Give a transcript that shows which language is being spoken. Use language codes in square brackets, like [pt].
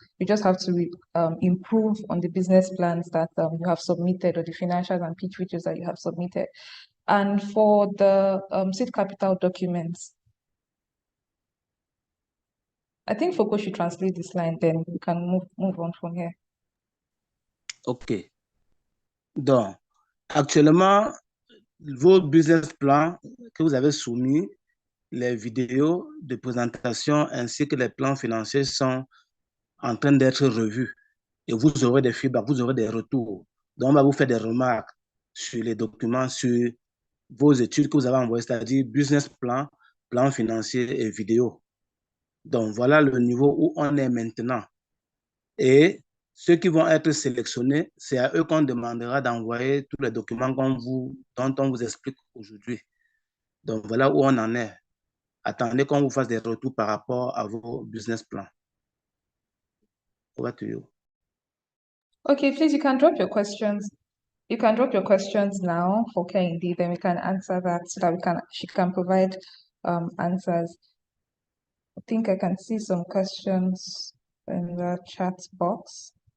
[en] You just have to improve on the business plans that you have submitted, or the financials and pitch videos that you have submitted. And for the seed capital documents, I think Foko should translate this line, then we can move on from here. OK. [fr] Donc, actuellement, vos business plans que vous avez soumis, les vidéos de présentation ainsi que les plans financiers sont en train d'être revus. Et vous aurez des feedbacks, vous aurez des retours. Donc, on va vous faire des remarques sur les documents, sur vos études que vous avez envoyées, c'est-à-dire business plan, plan financier et vidéo. Donc, voilà le niveau où on est maintenant. Et ceux qui vont être sélectionnés, c'est à eux qu'on demandera d'envoyer tous les documents dont on vous explique aujourd'hui. Donc, voilà où on en est. Attendez qu'on vous fasse des retours par rapport à vos business plans. [en] Over to you. Okay, please, you can drop your questions. You can drop your questions now for Kehinde, then we can answer that so that she can provide answers. I think I can see some questions in the chat box.